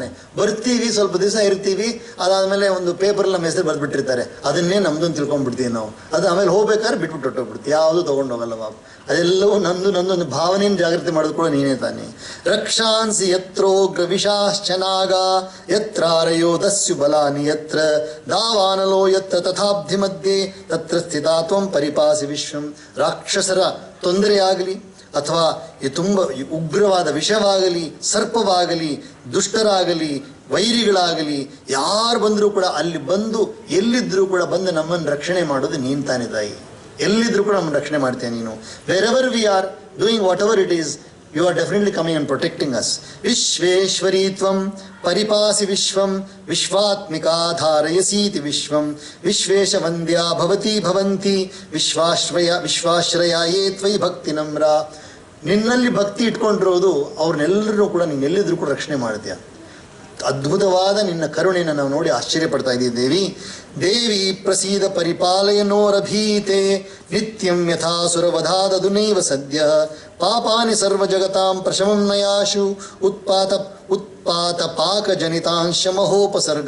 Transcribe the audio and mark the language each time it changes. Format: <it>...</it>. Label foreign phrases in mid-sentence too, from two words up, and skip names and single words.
<kn>ಬರ್ತೀವಿ, ಸ್ವಲ್ಪ ದಿವಸ ಇರ್ತೀವಿ, ಅದಾದಮೇಲೆ ಒಂದು ಪೇಪರ್ಲ್ಲ ಮೆಸೇಜ್ ಬರೆದ್ಬಿಟ್ಟಿರ್ತಾರೆ, ಅದನ್ನೇ ನಮ್ಮದು ಅಂತ ತಿಳ್ಕೊಂಡ್ಬಿಡ್ತೀವಿ ನಾವು. ಅದು ಆಮೇಲೆ ಹೋಗ್ಬೇಕಾದ್ರೆ ಬಿಟ್ಬಿಟ್ಟು ಹೊಟ್ಟೋಗ್ಬಿಡ್ತೀವಿ, ಯಾವುದು ತೊಗೊಂಡೋಗಲ್ಲ ಬಾಬು. ಅದೆಲ್ಲವೂ ನಂದು ಒಂದು ಭಾವನೆಯನ್ನು ಜಾಗೃತಿ ಮಾಡೋದು ಕೂಡ ನೀನೇ ತಾನೆ.</kn> <sa>ರಕ್ಷಾಂಸಿ ಯತ್ರೋಗ್ರ ವಿಷಾಶ್ಚನಾಗ ಯತ್ರಾರಯೋ ದಸ್ಯು ಬಲಾನಿ ಯತ್ರ ದಾವಾನಲೋ ಯತ್ರ ತಥಾಬ್ಧಿ ಮಧ್ಯೆ ತತ್ರ ಸ್ಥಿತಾ ತ್ವಂ ಪರಿಪಾಸಿ ವಿಶ್ವಂ.</sa> <kn>ರಾಕ್ಷಸರ ತೊಂದರೆಯಾಗಲಿ ಅಥವಾ ತುಂಬ ಉಗ್ರವಾದ ವಿಷವಾಗಲಿ, ಸರ್ಪವಾಗಲಿ, ದುಷ್ಟರಾಗಲಿ, ವೈರಿಗಳಾಗಲಿ ಯಾರು ಬಂದರೂ ಕೂಡ ಅಲ್ಲಿ ಬಂದು ಎಲ್ಲಿದ್ದರೂ ಕೂಡ ಬಂದು ನಮ್ಮನ್ನು ರಕ್ಷಣೆ ಮಾಡೋದು ನೀನು ತಾನೇ ತಾಯಿ. ಎಲ್ಲಿದ್ದರೂ ಕೂಡ ನಮ್ಮನ್ನು ರಕ್ಷಣೆ ಮಾಡ್ತೇನೆ ನೀನು.</kn> <en>Wherever we are doing whatever it is, you are definitely coming and protecting us.</en> <sa>ವಿಶ್ವೇಶ್ವರೀ ತ್ವಂ ಪರಿಪಾಸಿ ವಿಶ್ವಂ ವಿಶ್ವಾತ್ಮಿಕಾ ಧಾರಯಸೀತಿ ವಿಶ್ವಂ ವಿಶ್ವೇಶ ವಂದ್ಯಾ ಭವತಿ ಭವಂತಿ ವಿಶ್ವಾಶ್ರಯ ಯೇ ತ್ವಯಿ ಭಕ್ತಿ ನಮ್ರ.</sa> <kn>ನಿನ್ನಲ್ಲಿ ಭಕ್ತಿ ಇಟ್ಕೊಂಡಿರೋದು ಅವ್ರನ್ನೆಲ್ಲರೂ ಕೂಡ ನೀನು ಎಲ್ಲಿದ್ರೂ ಕೂಡ ರಕ್ಷಣೆ ಮಾಡ್ತೀಯ. ಅದ್ಭುತವಾದ ನಿನ್ನ ಕರುಣೆಯನ್ನು ನಾವು ನೋಡಿ ಆಶ್ಚರ್ಯಪಡ್ತಾ ಇದ್ದೀವಿ.</kn> <sa>ದೇವಿ ಪ್ರಸೀದ ಪರಿಪಾಲಯನೋರಭೀತೆ ನಿತ್ಯಂ ಯಥಾಸುರವಧಾದದುನೈವ ಸದ್ಯ ಪಾಪಾನಿ ಸರ್ವ ಜಗತಾಂ ಪ್ರಶಮಂ ನಯಾಶು ಉತ್ಪಾತ ಪಾಕ ಜನಿತಾಂಶ ಮಹೋಪಸರ್ಗ.</sa>